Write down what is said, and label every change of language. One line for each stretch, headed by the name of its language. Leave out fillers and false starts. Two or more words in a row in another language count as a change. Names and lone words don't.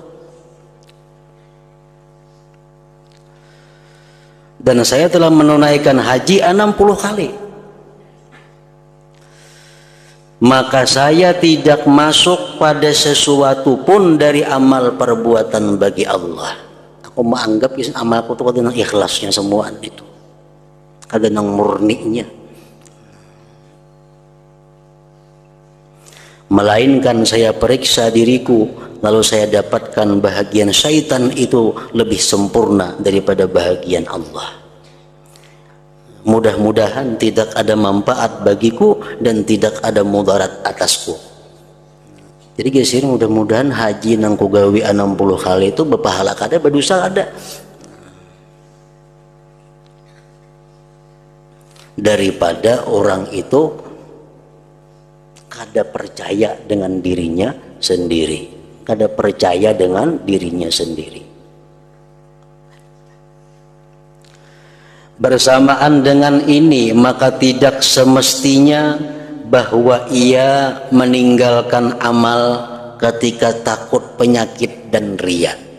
Indonesian: Dan saya telah menunaikan haji 60 kali. Maka saya tidak masuk pada sesuatu pun dari amal perbuatan bagi Allah.
Banjar: Oma anggap amalku tuh kada nang ikhlasnya semuaan itu, kada nang murninya.
Indonesian: Melainkan saya periksa diriku, lalu saya dapatkan bahagian syaitan itu lebih sempurna daripada bahagian Allah. Mudah-mudahan tidak ada manfaat bagiku dan tidak ada mudarat atasku.
Banjar: Jadi guys, mudah-mudahan haji nang ku gawe 60 kali itu berpahala kada, berdosa ada. Daripada orang itu kada percaya dengan dirinya sendiri, kada percaya dengan dirinya sendiri.
Indonesian: Bersamaan dengan ini, maka tidak semestinya bahwa ia meninggalkan amal ketika takut penyakit dan riya.